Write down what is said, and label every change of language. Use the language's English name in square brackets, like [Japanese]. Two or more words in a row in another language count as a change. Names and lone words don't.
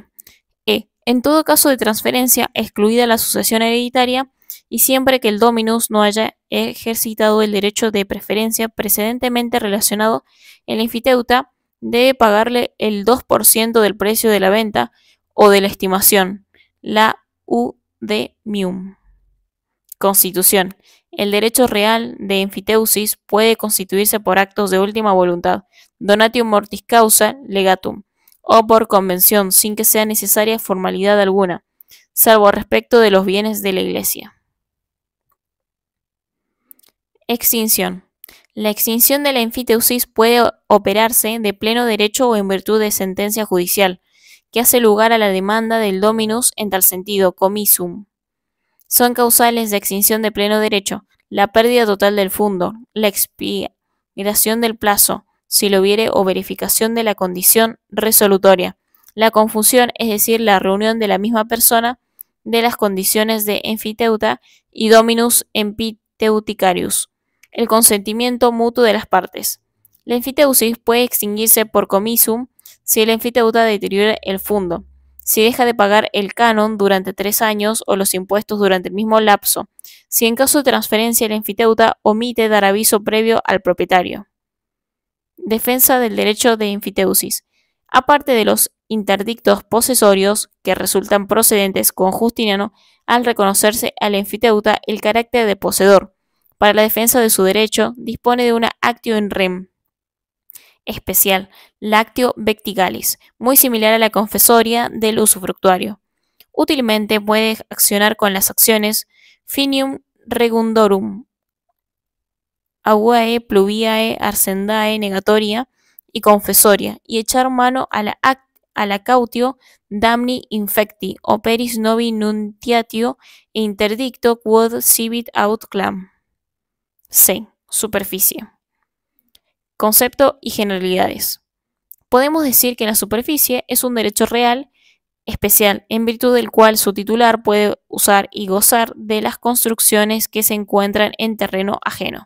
[Spanish] En todo caso de transferencia, excluida la sucesión hereditaria, y siempre que el dominus no haya ejercitado el derecho de preferencia precedentemente relacionado, el enfiteuta debe pagarle el 2% del precio de la venta o de la estimación, la udemium. Constitución. El derecho real de enfiteusis puede constituirse por actos de última voluntad, [Latin] donatium mortis causa legatum, [Spanish] o por convención sin que sea necesaria formalidad alguna, salvo respecto de los bienes de la Iglesia. Extinción. La extinción de la enfiteusis puede operarse de pleno derecho o en virtud de sentencia judicial, que hace lugar a la demanda del dominus en tal sentido, commissum. Son causales de extinción de pleno derecho la pérdida total del fundo, la expiración del plazo, si lo hubiere, o verificación de la condición resolutoria, la confusión, es decir, la reunión de la misma persona de las condiciones de enfiteuta y [Latin] dominus empiteuticarius, [Spanish] el consentimiento mutuo de las partes. La enfiteusis puede extinguirse por commissum si el enfiteuta deteriora el fundo, si deja de pagar el canon durante 3 años o los impuestos durante el mismo lapso, si en caso de transferencia el enfiteuta omite dar aviso previo al propietario. Defensa del derecho de enfiteusis. Aparte de los interdictos posesorios que resultan procedentes con Justiniano al reconocerse al enfiteuta el carácter de poseedor, para la defensa de su derecho dispone de una [Latin] actio in rem [Spanish] especial, la [Latin] actio vectigalis, [Spanish] muy similar a la confesoria del usufructuario. Útilmente puede accionar con las acciones [Latin] finium regundorum, aguae, pluviae, arcendae, [Spanish] negatoria y confesoria, y echar mano a la [Latin] cautio damni infecti, operis novi nuntiatio [Spanish] e interdicto [Latin] quod civit aut clam. [Spanish] C. Superficie. Concepto y generalidades. Podemos decir que la superficie es un derecho real especial, en virtud del cual su titular puede usar y gozar de las construcciones que se encuentran en terreno ajeno.